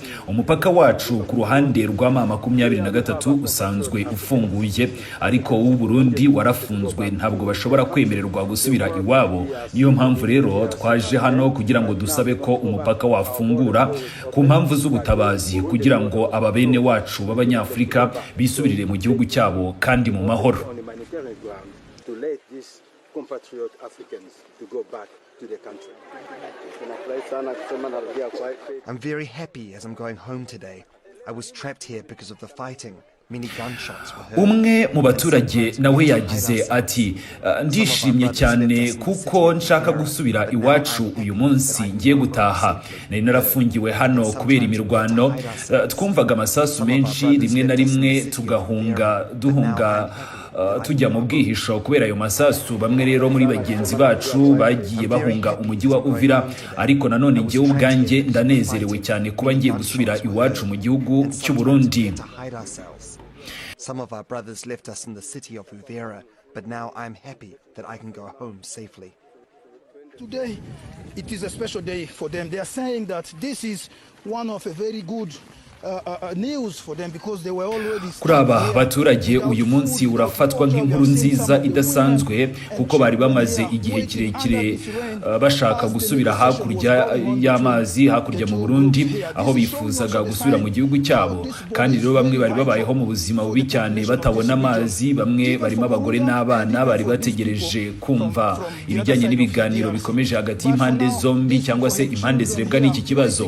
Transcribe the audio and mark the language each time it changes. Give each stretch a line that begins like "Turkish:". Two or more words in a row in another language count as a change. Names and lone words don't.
Kinyarwanda: Umupaka wacu ku ruhande rwa M23 usanzwe ufunguye, ariko w'u Burundi warafunzwe, ntabwo bashobora kwemererwa gusubira iwabo. Niyo mpamvu rero twaje hano kugira ngo dusabe ko umupaka wafungura ku mpamvu z'ubutabazi, kugira ngo ababene wacu b'abanyafrika bisubirire mu gihugu cyabo kandi mu mahoro.
English: I'm very happy as I'm going home today. I was trapped here because of the fighting.
Kinyarwanda: Umwe mu baturage nawe yagize ati, ndishimye cyane kuko nshaka gusubira iwacu uyu munsi ngiye gutaha. Nari narafungiwe hano kubera imirwano, twumvaga amasasu menshi, rimwe na rimwe duhunga tujya mu bwihisho kubera ayo masasu. Bamwe rero muri bagenzi bacu bagiye bahunga umujyi wa UVIRA, ariko nanone ngiye ubwanjye ndanezerewe cyane kuba ngiye gusubira iwacu mu gihugu cy'u Burundi.
English: Some of our brothers left us in the city of UVIRA, but now I'm happy that I can go home safely. Today, it is a special day for them. They are saying that this is one of a very good news for them because they were already.
Kinyarwanda: Kuri aba baturage uyu munsi urafatwa nk'inkuru nziza idasanzwe, kuko bari bamaze igihe kirekire bashaka gusubira hakurya y'amazi, hakurya mu Burundi, aho bifuzaga gusubira mu gihugu cyabo. Kandi rero bamwe bari babayeho mu buzima bubi cyane batabona amazi, bamwe barimo abagore n'abana bari bategereje kumva ibijyanye n'ibiganiro bikomeje hagati y'impande zombi, cyangwa se impande zirebwa n'iki kibazo.